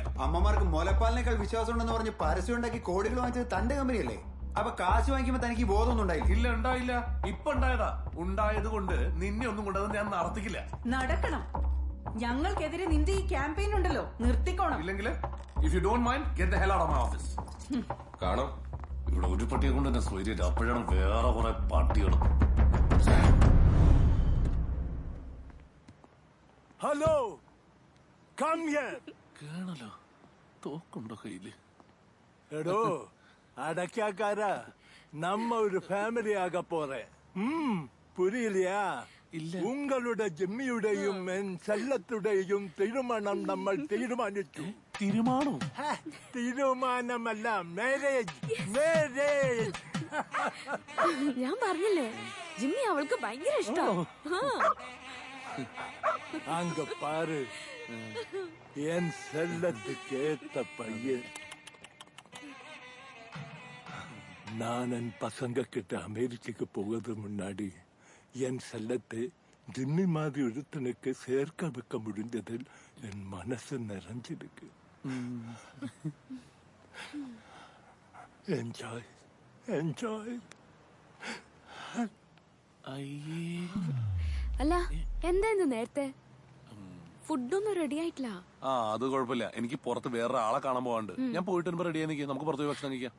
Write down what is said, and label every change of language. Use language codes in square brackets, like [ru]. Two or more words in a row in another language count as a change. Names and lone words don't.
[ml] അമ്മമാർക്ക് മുലപ്പാലിനേക്കാൾ വിശ്വാസം ഉണ്ടെന്ന് പറഞ്ഞ് പരസ്യം ഉണ്ടാക്കി കോടികൾ വാങ്ങിച്ചത് തന്റെ കമ്പനിയല്ലേ? അപ്പൊ കാശ് വാങ്ങിക്കുമ്പോ തനിക്ക് ബോധമൊന്നും ഉണ്ടായില്ല? ഇല്ല, ഉണ്ടായില്ല. ഇപ്പൊ ഉണ്ടായതാ. ഉണ്ടായത് കൊണ്ട് നിന്നെ ഒന്നും കൊണ്ടത് ഞാൻ നടത്തിക്കില്ല. നടക്കണം. ഞങ്ങൾക്കെതിരെ നിന്റെ ഈ ക്യാമ്പയിൻ ഉണ്ടല്ലോ, നിർത്തിക്കോണം. [en] ഇല്ലെങ്കിൽ If you don't mind get the hell out of my office. [ml] കാണാം, ഇവിടെ ഒരു പട്ടിയെ കൊണ്ട് എന്നെ സ്വൈര്യം. അപ്പോഴാണ് വേറെ കുറെ പട്ടികൾ. [en] Hello, come here. [ml] കേണല്ലോ, തോക്കുണ്ടോ കയ്യില്? എടോ അടക്കാക്കാരാ, [ta] நம்ம ஒரு ஃபேமிலி ஆக போறே. പുരിയില്ലയാ? [ml] ഉങ്ങളുടെ ജിമ്മിയുടെയും സെല്ലത്തുടെയും തീരുമാനം നമ്മൾ തീരുമാനിച്ചു. തീരുമാനമല്ല, മാരേജ്. ഞാൻ പറഞ്ഞില്ലേ, ജിമ്മി അവൾക്ക് ഭയങ്കര ഇഷ്ടം. [ta] அங்க பாரு, என் செல்லத்துக்கு ஏத்த பையன். நான் என் பசங்க கிட்ட அமெரிக்காக்கு போகிறது முன்னாடி என் செல்லத்தை ஜிம்மி மாதிரி ஒருத்தனுக்கு சேர்க்க வைக்க முடிஞ்சதில் என் மனசு நிறைஞ்சிருக்கு. [en] Enjoy enjoy. [ml] അല്ല എന്തായിരുന്നു നേരത്തെ? ഫുഡൊന്നും റെഡി ആയിട്ടില്ല. ആ അത് കുഴപ്പമില്ല, എനിക്ക് പുറത്ത് വേറെ ആളെ കാണാൻ പോകാണ്ട്. ഞാൻ പോയിട്ട് വരുമ്പോ റെഡി ആയി നിൽക്കാം, നമുക്ക് പുറത്ത് പോയി ഭക്ഷണം കഴിക്കാം.